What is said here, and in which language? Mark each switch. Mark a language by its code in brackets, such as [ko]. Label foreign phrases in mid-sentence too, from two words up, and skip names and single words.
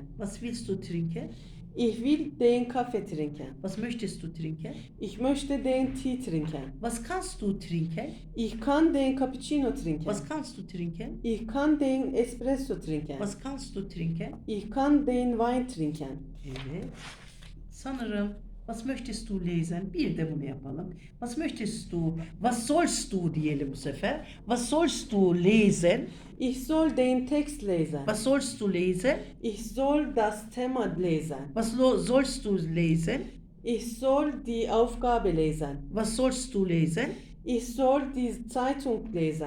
[de] Was willst du trinken? Ich will den Kaffee trinken. Was möchtest du trinken? Ich möchte den Tee trinken. Was kannst du trinken? Ich kann den Cappuccino trinken. Was kannst du trinken? Ich kann den Espresso trinken. Was kannst du trinken? Ich kann den Wein trinken. [tr] Evet. [de] Sanırım was möchtest du lesen? [tr] Bir de bunu yapalım. [de] Was möchtest du? Was sollst du [tr] diyelim bu sefer. [de] Was sollst du lesen? Ich soll den Text lesen. Was sollst du lesen? Ich soll das Thema lesen. Was sollst du lesen? Ich soll die Aufgabe lesen. Was sollst du lesen? Ich soll die Zeitung lesen.